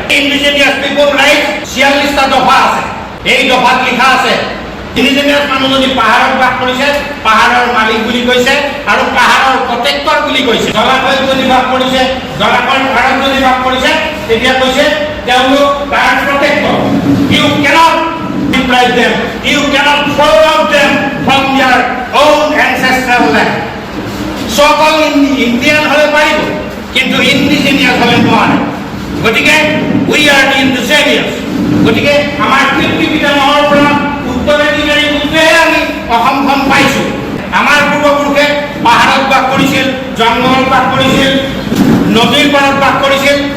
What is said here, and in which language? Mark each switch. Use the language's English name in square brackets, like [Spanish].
[Assamese] Indigenous পিপল right 46টা দফা আছে। এই দফাত লিখা আছে ইণ্ডিজিনিয়াছ মানুহ যদি পাহাৰত বাস কৰিছে, পাহাৰৰ মালিক বুলি কৈছে, আৰু পাহাৰৰ প্ৰটেক্টৰ বুলি কৈছে। জলাশয়ত যদি বাস কৰিছে, জলাশয়ৰ পাৰত যদি বাস কৰিছে, তেতিয়া কৈছে তেওঁলোক তাৰ protector. [English] You cannot deprive them, you cannot throw out them from their own ancestral land. [Assamese] সকল ইণ্ডিয়ান হ'লে পাৰিব, কিন্তু ইণ্ডিজিনিয়াছ হ'লে নোৱাৰে। গতিকে [English] We are the indigenous. [Assamese] গতিকে আমাৰ পিতৃ পিতামহৰ পৰা উত্তৰাধিকাৰী সূত্ৰেহে আমি অসমখন পাইছোঁ। আমাৰ পূৰ্বপুৰুষে পাহাৰত বাস কৰিছিল, জংঘলত বাস কৰিছিল, নদীৰ পাৰত বাস কৰিছিল।